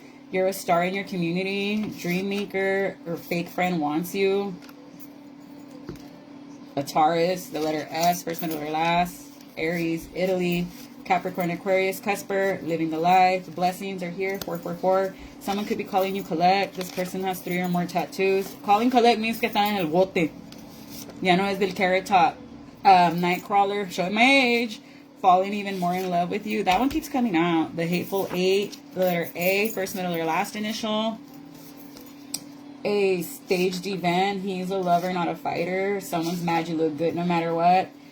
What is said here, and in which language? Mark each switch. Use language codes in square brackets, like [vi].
[en] You're a star in your community. Dream maker or fake friend wants you. A Taurus, the letter S, first, middle, or last. Aries, Italy. Capricorn, Aquarius, Cusper, living the life. Blessings are here. 444. Someone could be calling you collect. This person has 3 or more tattoos. Calling collect means [es] que están en el bote. Ya no es del [en] carrot top. Nightcrawler, showing my age. Falling even more in love with you. That one keeps coming out. The hateful 8, the letter A, first, middle, or last initial. A staged event. He's a lover, not a fighter. Someone's mad you look good no matter what.